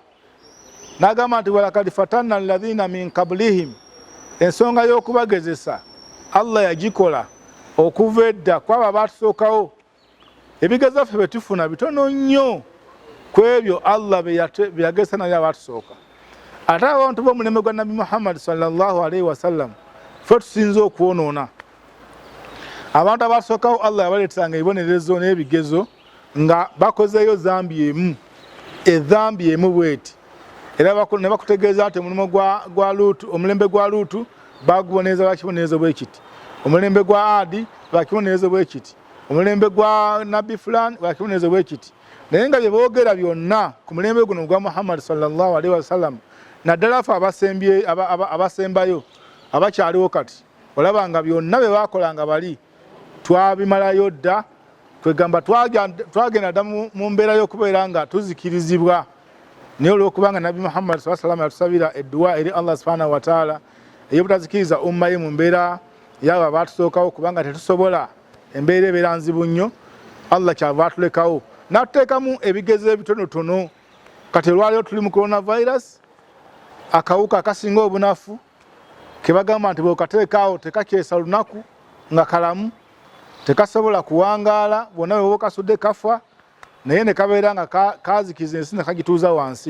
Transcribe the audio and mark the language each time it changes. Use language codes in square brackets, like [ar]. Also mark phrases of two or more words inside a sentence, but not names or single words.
[lg] N'agamba nti [ar] ولقد فتنا الذين من قبلهم, [lg] ensonga y'okubagezesa Allah yagikola okuva edda kwabo abatusookawo. Ebigezo ffe betufuna bitono nnyo ku ebyo Allah beyagezesa nabyo abatusooka. Ate abantu b'omulembe gwa Nabi Muhammad [ar] صلى الله عليه وسلم [lg] ffe tusinza okwonoona. Abantu abatusookawo Allah yabaleetanga ebibonerezo n'ebigezo nga bakozeyo zambi emu, ezambi emu bweti. Era ne bakutegeeza nti omulembe gwa Luutu bagubonereza lwakibonerezo bwe kiti, omulembe gwa Adi lwakibonerezo bwe kiti, omulembe gwa Nabi fulani lwakibonerezo bwe kiti. Naye nga bye boogera byonna ku mulembe guno gwa Muhammad [ar] صلى الله عليه وسلم, [lg] naddala ffe abasembayo abakyaliwo kati, olaba nga byonna bye baakolanga bali twabimalayo dda, kwegamba twagenda dda mu mbeera y'okubeera nga tuzikirizibwa. Naye olw'okubanga Nabi Muhammad [ar] صلى الله عليه وسلم [lg] yatusabira edduwa eri Allah [ar] سبحانه وتعالى [lg] ey'obutazikiriza umma ye mu mbeera y'abo abaatusookawo, kubanga tetusobola, embeera ebeera nzibu nnyo, Allah kyava atulekawo n'atuteekamu ebigezo ebitonotono. Kati olwaleero tuli mu coronavirus, akawuka akasinga obunafu ke bagamba nti bw'okateekaawo tekakyesa lunaku nga kalamu, tekasobola kuwangaala, bwonna bwe bokasudde kafa, naye ne kabeera nga kazikiza ensi ne kagituuza wansi.